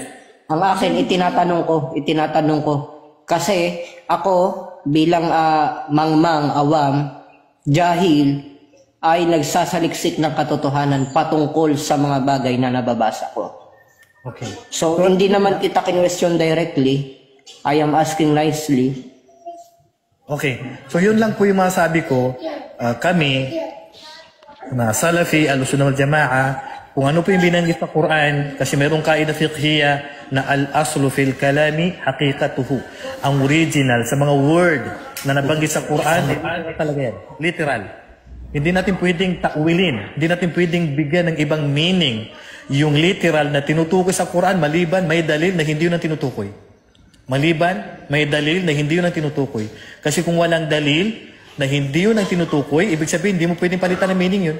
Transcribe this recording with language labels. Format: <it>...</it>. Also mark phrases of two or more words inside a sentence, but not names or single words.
<tl>Ang akin itinatanong ko kasi ako bilang mangmang</tl> <ar>عوام، جاهل,</ar> <tl>ay nagsasaliksik ng katotohanan patungkol sa mga bagay na nababasa ko. Okay. So, hindi naman kita kinwestiyon directly.</tl> <en>I am asking nicely.</en> <tl>Okay. So, yun lang po yung masabi ko. Kami, na</tl> <ar>سلفي، السنة والجماعة,</ar> <tl>kung ano po yung binanggit sa Quran, kasi mayroong</tl> <ar>قاعدة فقهية</ar> <tl>na</tl> <ar>الأصل في الكلام حقيقته.</ar> <tl>Ang original sa mga word na nabanggit sa Quran, talaga yan. Literal. Hindi natin pwedeng takwilin. Hindi natin pwedeng bigyan ng ibang meaning yung literal na tinutukoy sa Quran maliban may dalil na hindi yun ang tinutukoy. Kasi kung walang dalil na hindi yun ang tinutukoy, ibig sabihin hindi mo pwedeng palitan ng meaning yun.</tl>